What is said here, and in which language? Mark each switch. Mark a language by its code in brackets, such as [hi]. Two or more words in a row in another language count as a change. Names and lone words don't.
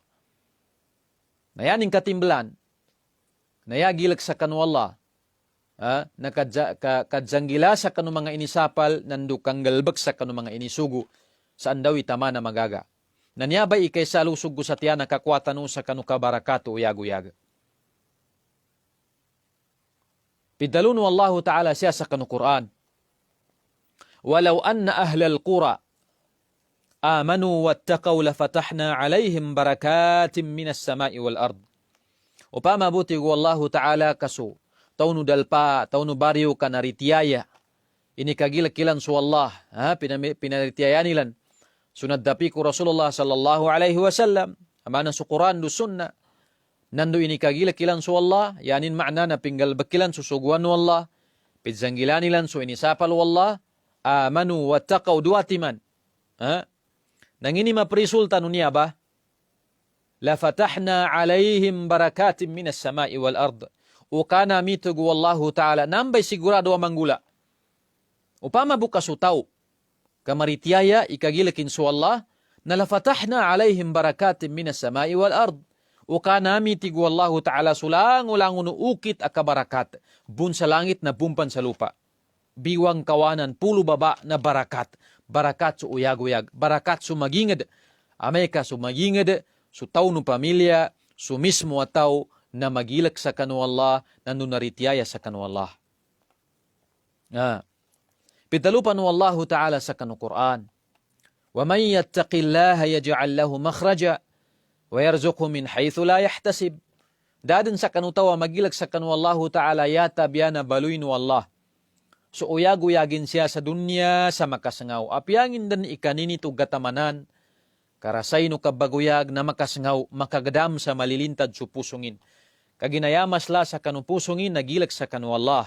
[mdh] Nayaning katimbalan, nayagilak sa kanu Allah, nakadzanggila sa kanu mga inisapal, nandu kanggalbag sa kanu mga inisugo, saan daw itama na magaga. Nanyabay ikay sa lusog sa tiyan, nakakwatan sa kanu kabarakato uyag-uyag. Pidalun [ar] الله تعالى [mdh] siya sa kanu Quran. [ar] ولو أن أهل القرى آمنوا واتقوا لفتحنا عليهم بركات من السماء والأرض. [mdh] Upama buti [ar] الله تعالى [mdh] kaso, taunu dalpa, taunu baryo ka naritiyaya, ini kagilakilan su Allah, pinaritiyayan nilan, sunad dapi ko [ar] رسول الله صلى الله عليه وسلم, [mdh] amana su Quran du sunna, nandu ini kagilakilan su Allah, yanin makna na pinggal bakilan su suguan wallah, pidzanggilanilan su inisapal wallah, [ar] آمنوا واتقوا [mdh] duatiman. Nang ini maprisultan niya ba? [ar] لفتحنا عليهم بركات من السماء والأرض. [mdh] Ukana mitugu [ar] والله تعالى. [mdh] Nambay sigurado ang manggula. Upama bukas utaw. Kamaritiaya ikagilakin su Allah. [ar] Na لفتحنا عليهم بركات من السماء والأرض. [mdh] Ukana mitigu [ar] والله تعالى [mdh] sulang-ulang ukit akabarakat. Bun sa langit na bumpan sa lupa. Biwang kawanan, pulo baba na barakat. Barakat su uyag-uyag. Barakat su magingad. Amay ka su magingad, su tao no pamilya, su mismo ataw na magilak sa kanu Allah, nanunaritiyaya sa kanu Allah. Pitalupan [ar] والله تعالى [mdh] sa kanu Quran. [ar] وَمَنْ يَتَّقِ اللَّهَ يَجْعَلْ لَهُ مَخْرَجًا وَيَرْزُقْهُ مِنْ حَيْثُ لَا يَحْتَسِبْ. [mdh] Dadin sa kanu tawa magilak sa kanu [ar] الله تعالى [mdh] yata biyana baluin wallah. So uyag-uyagin siya sa dunya sa makasangaw. Apyangin dan ikanini to gatamanan. Karasay no kabaguyag na makasangaw, makagadam sa malilintad su pusungin. Kaginayamas la sa kanu pusungin, nagilak sa kanu Allah.